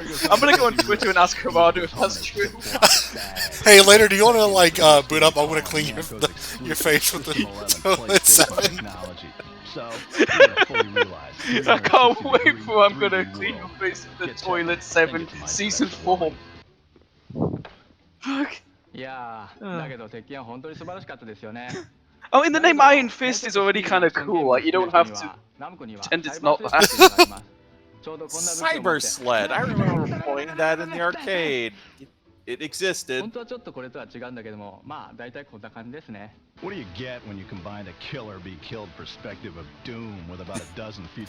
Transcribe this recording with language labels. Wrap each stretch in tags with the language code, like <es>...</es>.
<en>I'm gonna go on Twitter and ask Kamado if that's true. Hey, later, do you want to like boot up? I want to clean your face with the Toilet 7. I can't wait for I'm gonna clean your face with the Toilet 7 Season 4. Fuck.</en> <ja>いやー、だけど鉄拳は本当に素晴らしかったですよね。</ja> <en>I mean, the name Iron Fist is already kind of cool. Like, you don't have to pretend it's not that. Cyber Sled. I remember playing that in the arcade. It existed. What do you get when you combine the kill or be killed perspective of Doom with about a dozen features?</en>